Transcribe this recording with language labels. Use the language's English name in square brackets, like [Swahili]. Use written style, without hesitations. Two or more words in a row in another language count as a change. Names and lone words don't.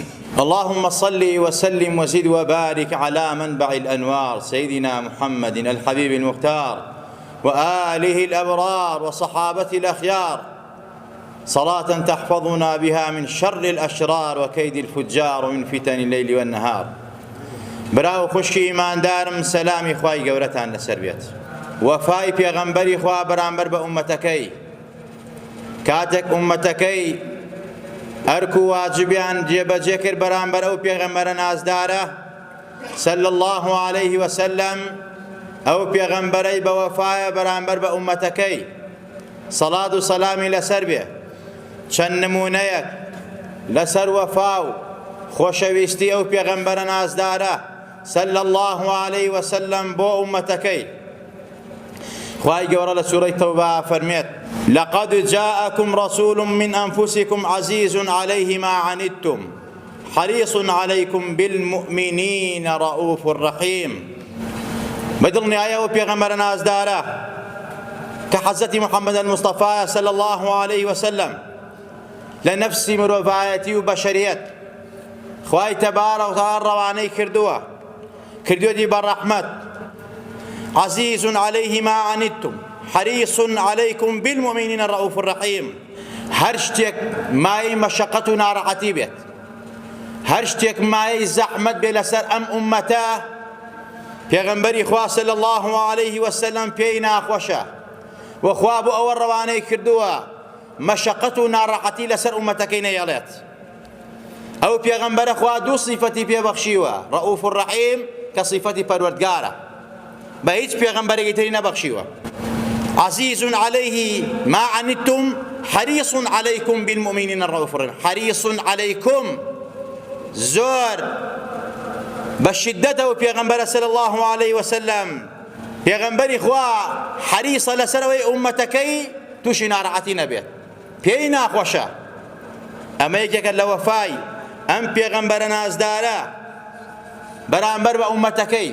[Arabic] اللهم صل وسلم وزد وبارك على منبع الأنوار سيدنا محمد الحبيب المختار وآله الأبرار وصحابته الأخيار، صلاة تحفظنا بها من شر الأشرار وكيد الفجار ومن فتن الليل والنهار. [Central Kurdish] براو خوشی ایماندارم، سلامی خوای گەورەتان لەسەر بێت. وەفای پێغەمبەری خوا بەرامبەر بە ئومەتەکەی، کاتێک ئومەتەکەی ئەرک و واجبیان جێبەجێ کرد بەرامبەر ئەو پێغەمبەرە نازدارە [Arabic] صلی الله عليه وسلم، [Central Kurdish] ئەو پێغەمبەرەی بە وەفایە بەرامبەر بە ئومەتەکەی سەڵات و سەلامی لەسەر بێ. چەند نمونەیەک لەسەر وەفا و خۆشەویستی ئەو پێغەمبەرە نازدارە [Arabic] صلی الله عليه وسلم [Central Kurdish] بۆ ئومەتەکەی. خوای گەورە لە سوورەی تەوبە فەرمێت: [Arabic] لقد جاءكم رسول من أنفسكم عزيز عليه ما عنتم حريص عليكم بالمؤمنين رؤوف رحيم. [Central Kurdish] بدڵنیایە ئەو پێغەمبەرە نازدارە کە حەزەتی محەممەد المستەفایە [Arabic] صلی الله عليه وسلم [Central Kurdish] لە نەفسی مرۆڤایەتی و بەشەریەت خوای [Arabic] تەبارەک و تەعاڵا [Central Kurdish] ڕەوانەی کردووەتی بە ڕەحمەت. [Arabic] عزيز عليه ما عنتم حريص عليكم بالمؤمنين الرؤوف الرحيم. [Central Kurdish] هەر شتێک مای مەشەقەت و ناڕەحەتی بێت، هەر شتێک مای زەحمەت بێ لەسەر ئەم ئومەتە، پێغەمبەری خوا [Arabic] صلی الله عليه وسلم [Central Kurdish] پێی ناخۆشە و خوا بۆ ئەوە ڕەوانەی کردووە مەشەقەت و ناڕەحەتی لەسەر ئومەتەکەی نەیەڵێت. ئەو پێغەمبەرە خوا دوو صیفەتی پێبەخشیوە، [Arabic] ڕەؤوف الرحیم [Central Kurdish] کە صیفەتی پەروەردگارە، بە هیچ پێغەمبەرێکی تری نەبەخشیوە. [Arabic] عزيز عليه ما عنتم حريص عليكم بالمؤمنين الرؤوف الرحيم. حريص عليكم [Central Kurdish] زۆر بە شدەتەوە پێغەمبەرە [Arabic] صلی الله عليه وسلم، [Central Kurdish] پێغەمبەری خوا حەریصە لەسەرەوەی ئومەتەکەی تووشی ناڕەحەتی نەبێت، پێی ناخۆشە. ئەمە یەکێکە لە وەفای ئەم پێغەمبەرە نازدارە بەرامبەر بە ئومەتەکەی.